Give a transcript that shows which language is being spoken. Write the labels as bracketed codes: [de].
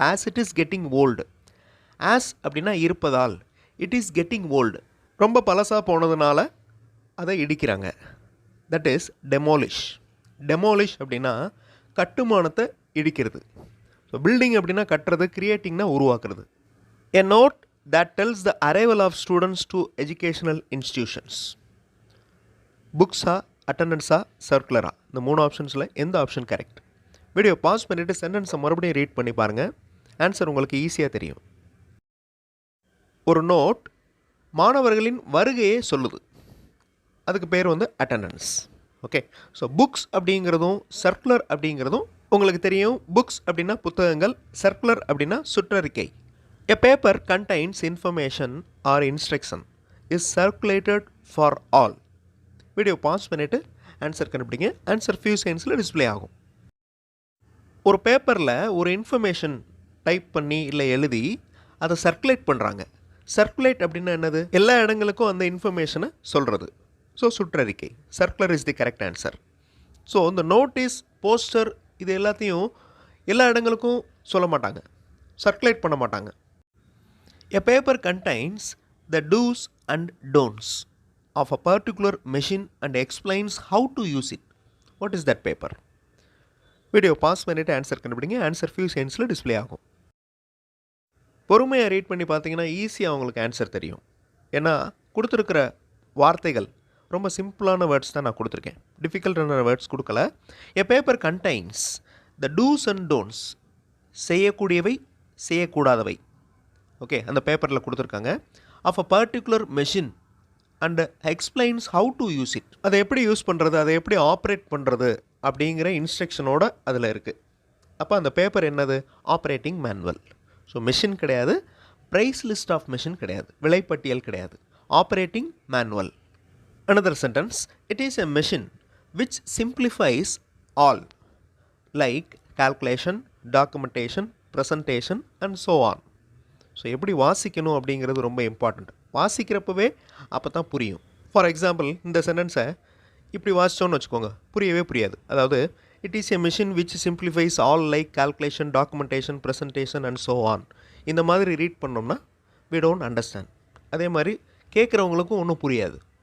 [en] as it is getting old, as [ta] அப்படின்னா இருப்பதால், [en] it is getting old [ta] ரொம்ப பழசாக போனதுனால அதை இடிக்கிறாங்க. [en] That is demolish. Demolish [ta] அப்படின்னா கட்டுமானத்தை இடிக்கிறது. ஸோ பில்டிங் அப்படின்னா கட்டுறது, கிரியேட்டிங்னா உருவாக்குறது. [en] A note that tells the arrival of students to educational institutions. [ta] புக்ஸா, அட்டண்டன்ஸா, சர்க்குலரா? இந்த 3 ஆப்ஷன்ஸில் எந்த ஆப்ஷன் கரெக்ட்? வீடியோ பாஸ் பண்ணிவிட்டு சென்டென்ஸை மறுபடியும் ரீட் பண்ணி பாருங்கள். ஆன்சர் உங்களுக்கு ஈஸியாக தெரியும். ஒரு நோட் மாணவர்களின் வருகையை சொல்லுது, அதுக்கு பேர் வந்து அட்டண்டன்ஸ். ஓகே, ஸோ புக்ஸ் அப்படிங்கிறதும் சர்க்குலர் அப்படிங்கிறதும் உங்களுக்கு தெரியும். புக்ஸ் அப்படின்னா புத்தகங்கள், சர்க்குலர் அப்படின்னா சுற்றறிக்கை. [en] A paper contains information or instruction is circulated for all. [ta] Video pass பண்ணிவிட்டு ஆன்சர் கண்டுபிடிங்க. ஆன்சர் ஃபியூ செகண்ட்ஸில் டிஸ்பிளே ஆகும். ஒரு பேப்பரில் ஒரு இன்ஃபர்மேஷன் டைப் பண்ணி இல்லை எழுதி அதை சர்க்குலேட் பண்ணுறாங்க. சர்க்குலேட் அப்படின்னா என்னது? எல்லா இடங்களுக்கும் அந்த இன்ஃபர்மேஷனை சொல்கிறது. ஸோ சுற்றறிக்கை. [en] Circular is the correct answer. [ta] So இந்த நோட்டீஸ், போஸ்டர், இது எல்லாத்தையும் எல்லா இடங்களுக்கும் சொல்ல மாட்டாங்க, சர்க்குலேட் பண்ண மாட்டாங்க. [en] A paper contains the do's and don'ts of a particular machine and explains how to use it. What is that paper? [ta] Video pass பண்ணிவிட்டு ஆன்சர் கண்டுபிடிங்க. ஆன்சர் ஃபியூ செகண்ட்ஸில் டிஸ்பிளே ஆகும். பொறுமையாக ரீட் பண்ணி பார்த்தீங்கன்னா ஈஸியாக உங்களுக்கு ஆன்சர் தெரியும். ஏன்னா கொடுத்துருக்கிற வார்த்தைகள் ரொம்ப சிம்பிளான வேர்ட்ஸ் தான் நான் கொடுத்துருக்கேன், டிஃபிகல்ட்டான வேர்ட்ஸ் கொடுக்கல. [en] a paper contains the dos and don'ts, [ta] செய்யக்கூடியவை, செய்யக்கூடாதவை. [en] okay, [ta] அந்த பேப்பரில் கொடுத்துருக்காங்க. [en] Of a particular machine and explains how to use it. [ta] அதை எப்படி யூஸ் பண்ணுறது, அதை எப்படி ஆப்ரேட் பண்ணுறது அப்படிங்கிற இன்ஸ்ட்ரக்ஷனோட அதில் இருக்குது. அப்போ அந்த பேப்பர் என்னது? Operating manual. ஸோ மெஷின் கிடையாது, ப்ரைஸ் லிஸ்ட் ஆஃப் மெஷின் கிடையாது, விலைப்பட்டியல் கிடையாது, operating manual. [en] Another sentence, it is a machine which simplifies all like calculation, documentation, presentation and so on. [ta] So எப்படி வாசிக்கணும் அப்படிங்கிறது ரொம்ப இம்பார்ட்டண்ட். வாசிக்கிறப்பவே அப்போ தான் புரியும். ஃபார் எக்ஸாம்பிள், இந்த சென்டென்ஸை இப்படி வாசித்தோன்னு வச்சுக்கோங்க, புரியவே புரியாது. அதாவது [en] It is a machine which simplifies all like calculation, documentation, presentation and so on. [ta] இந்த மாதிரி ரீட் பண்ணோம்னா [en] We don't understand. [ta] அதே மாதிரி கேட்குறவங்களுக்கும் ஒன்றும் புரியாது.